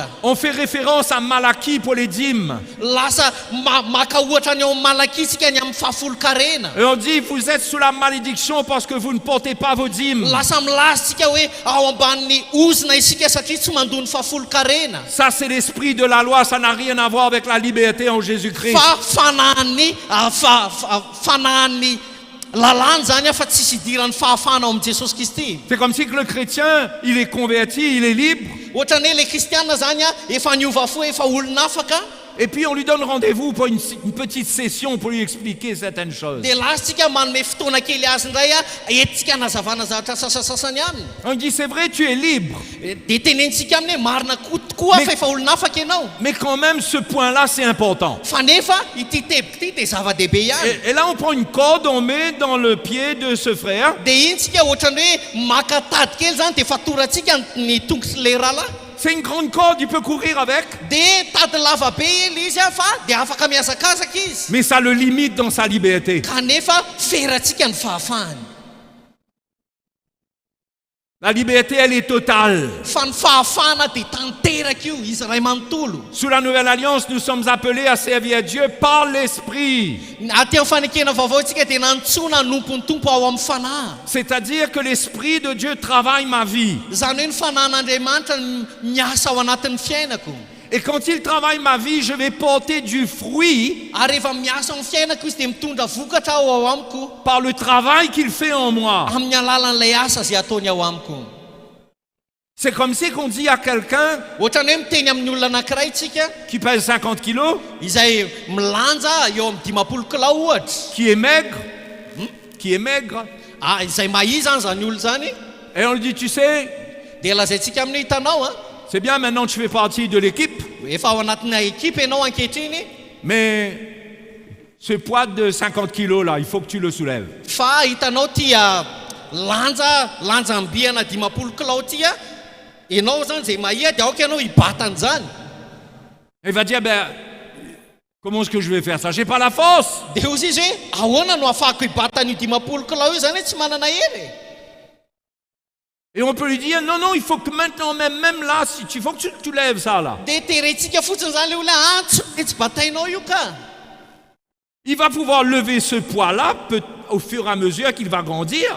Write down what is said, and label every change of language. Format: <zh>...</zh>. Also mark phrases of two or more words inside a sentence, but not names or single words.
<fr>On fait référence à Malachie pour les dîmes.</fr> <mg>lasa maka ohatra ny eo amin'ny malakitsika ny amin'ny fahafolo-karena</mg> <fr>Et on dit, vous êtes sous la malédiction parce que vous ne portez pas vos dîmes.</fr> <mg>lasa milazitsika hoe ao ambanin'ny ozona isika satria tsy mandony fahafolo-karena</mg> <fr>Ça, c'est l'esprit de la loi. Ça n'a rien à voir avec la liberté en Jésus-Christ.</fr> <mg>fa fanahan'ny lalàna zany fa tsisy idiran'ny fahafana ao amin'i Jesosy Kristy</mg> <fr>C'est comme si que le chrétien, il est converti, il est libre.</fr> <mg>ohatrany hoe le kristiana zany efa niova fo efa olona afaka</mg> <fr>Et puis on lui donne rendez-vous pour une petite session pour lui expliquer certaines choses.</fr> <mg>dia lasitsika manome fotoana kely azy indray entsika nazavana zavatra sasasasany aminy</mg> <fr>On dit, c'est vrai, tu es libre.</fr> <mg>dia tenentsika aminy hoe marina tokoa fa efa olona afaka ianao</mg> <fr>Mais quand même, ce point-là, c'est important.</fr> <mg>fa nefa ity tebika ity dia zava-dehibe ihany</mg> <fr>Et là, on prend une corde, on met dans le pied de ce frère.</fr> <mg>dia intsika ohatrany hoe maka tady kely zany dia fatoratsika ny tongotry le rahalahy</mg> <fr>C'est une grande corde, il peut courir avec.</fr> <mg>dia tady lava be ely izy fa dia afaka miazakazaka izy</mg> <fr>Mais ça le limite dans sa liberté.</fr> <mg>kanefa feratsika ny fahafahany</mg> <fr>La liberté, elle est totale.</fr> <mg>fa ny fahafahana dia tanteraka io izy ray manontolo</mg> <fr>Sous la nouvelle alliance, nous sommes appelés à servir Dieu par l'esprit.</fr> <mg>aty amin'ny fanekena vaovao tsika dia nantsona nompony tompo ao amin'ny fanahy</mg> <fr>C'est-à-dire que l'esprit de Dieu travaille ma vie.</fr> <mg>zany hoe ny fanahin'andriamanitra miasa ao anatin'ny fiainako</mg> <fr>Et quand il travaille ma vie, je vais porter du fruit</fr> <mg>ary rehefa miasa amin'ny fiainako izy dia mitondra vokatra ao ao amiko</mg> <fr>par le travail qu'il fait en moi.</fr> <mg>amin'ny alalan'ilay asa zay ataony ao amiko</mg> <fr>C'est comme si qu'on dit à quelqu'un</fr> <mg>ohatrany hoe miteny amin'ny olona anankiray tsika</mg> <fr>qui pèse 50 kilos,</fr> <mg>izay milanja eo amin'ny 10 kilao ohatra</mg> <fr>qui est maigre,</fr> <mg>izay mahi zany zany olo zany</mg> <fr>et on lui dit, tu sais,</fr> <mg>dia lazaintsika amin'ny hitanao</mg> <fr>c'est bien maintenant tu fais partie de l'équipe,</fr> <mg>efa ao anatina ekipa ianao ankehitriny</mg> <fr>mais ce poids de 50 kilos là, il faut que tu le soulèves.</fr> <mg>fa hitanao tia lanjambiana 10 kilao tia ianao zany zay mahia dia aoka ianao hibatan'izany</mg> <fr>Il va dire, ben, comment est-ce que je vais faire ça? J'ai pas la force.</fr> <mg>dia ozy izy hoe ahoana no ahafahako hibatan'io 10 kilao io zany hoe tsy manana hery</mg> <fr>Et on peut lui dire, non, non, il faut que maintenant, même là, si il faut que tu lèves ça là.</fr> <mg>dia terentsika fotsiny zany le olona tsy batainao io ka</mg> <fr>Il va pouvoir lever ce poids-là au fur et à mesure qu'il va grandir.</fr>